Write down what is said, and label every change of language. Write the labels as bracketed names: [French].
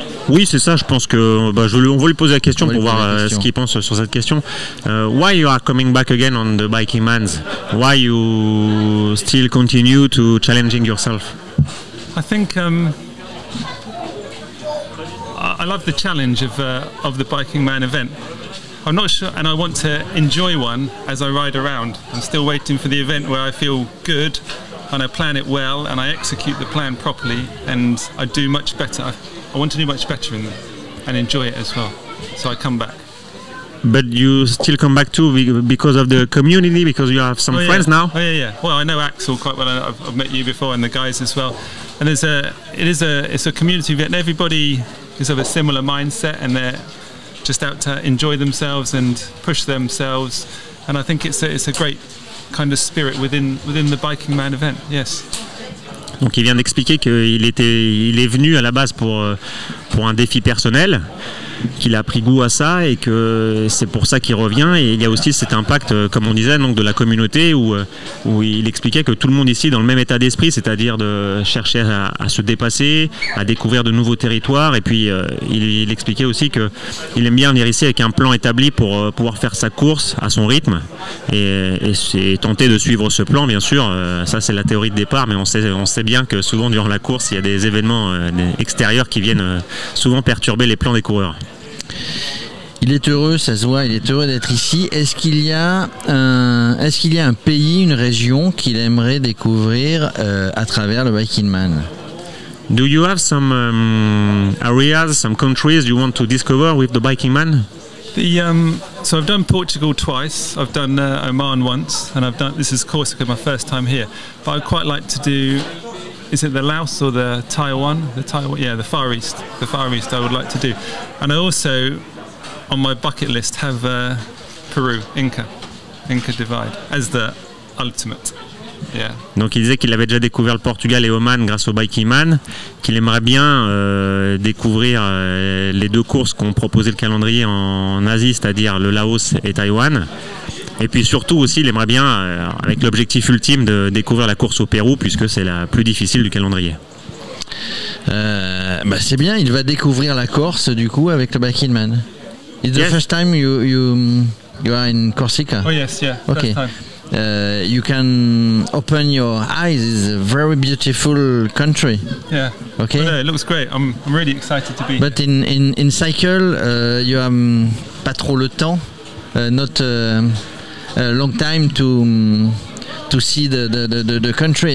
[French] Oui, c'est ça. Je pense que on va lui poser la question pour voir ce qu'il pense sur cette question. [English] Why you are coming back again on the Biking Mans? Why you still continue to challenging yourself? I think I love the challenge of the Biking Man event. I'm not sure, and I want to enjoy one as I ride around. I'm still waiting for the event where I feel good and I plan it well and I execute the plan properly and I do much better. I want to do much better in them and enjoy it as well. So I come back. But you still come back too because of the community, because you have some friends now? Oh yeah. Well, I know Axel quite well. I've met you before and the guys as well. And it's a community event. Everybody is of a similar mindset and they're just out to enjoy themselves and push themselves. And I think it's a great kind of spirit within the Biking Man event. Yes. [French] Donc il vient d'expliquer qu'il est venu à la base pour un défi personnel, qu'il a pris goût à ça et que c'est pour ça qu'il revient. Et il y a aussi cet impact, comme on disait, donc de la communauté où il expliquait que tout le monde ici est dans le même état d'esprit, c'est-à-dire de chercher à se dépasser, à découvrir de nouveaux territoires. Et puis il expliquait aussi qu'il aime bien venir ici avec un plan établi pour pouvoir faire sa course à son rythme et tenter de suivre ce plan, bien sûr. Ça c'est la théorie de départ, mais on sait bien que souvent durant la course il y a des événements extérieurs qui viennent souvent perturber les plans des coureurs. Il est heureux, ça se voit, il est heureux d'être ici. Est-ce qu'il y a un pays, une région qu'il aimerait découvrir à travers le Biking Man? [English] Do you have some areas, some countries you want to discover with the Biking Man? So I've done Portugal twice, I've done Oman once, and this is Corsica, my first time here. But I'd quite like to do, is it the Laos or the Taiwan? Yeah, the Far East. The Far East I would like to do. And I also, on my bucket list, have Peru, Inca Divide, as the ultimate. Yeah. [French] Donc il disait qu'il avait déjà découvert le Portugal et Oman grâce au Biking Man, qu'il aimerait bien découvrir les deux courses qu'ont proposé le calendrier en Asie, c'est-à-dire le Laos et Taïwan. Et puis surtout aussi, il aimerait bien, avec l'objectif ultime de découvrir la course au Pérou, puisque c'est la plus difficile du calendrier. Bah c'est bien, il va découvrir la Corse du coup avec le Bike in Man. [English] It's the Yes. first time you are in Corsica. Oh yes, yeah. Okay. First time. You can open your eyes. It's a very beautiful country. Yeah. Okay. Well, no, it looks great. I'm really excited to be. But in cycle, you have [French] pas trop le temps, [English] not a long time to see the country.